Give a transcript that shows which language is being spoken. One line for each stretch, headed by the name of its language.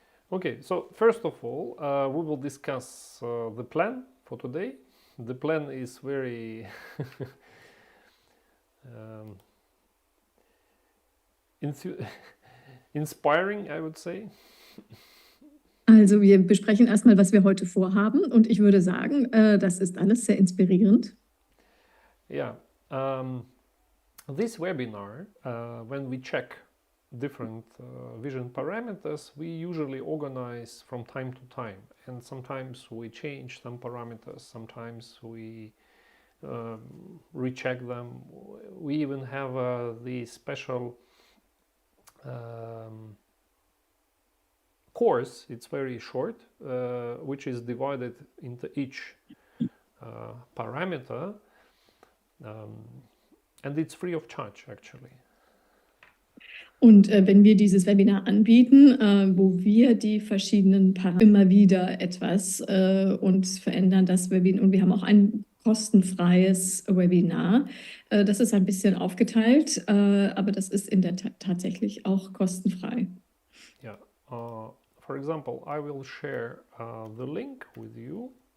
English: Okay, so first of all, we will discuss the plan for today. The plan is very um, inspiring, I would say.
German: Also wir besprechen erstmal, was wir heute vorhaben und ich würde sagen, das ist alles sehr inspirierend.
English: Yeah. This webinar, when we check different vision parameters, we usually organize from time to time, and sometimes we change some parameters, sometimes we recheck them. We even have the special course, it's very short, which is divided into each parameter, and it's free of charge actually.
German: Und wenn wir dieses Webinar anbieten, wo wir die verschiedenen Parameter immer wieder etwas uns verändern, das Webinar, und wir haben auch ein kostenfreies Webinar. Das ist ein bisschen aufgeteilt, aber das ist in der Tat tatsächlich auch kostenfrei.
English: Yeah. For example, I will share the link with you.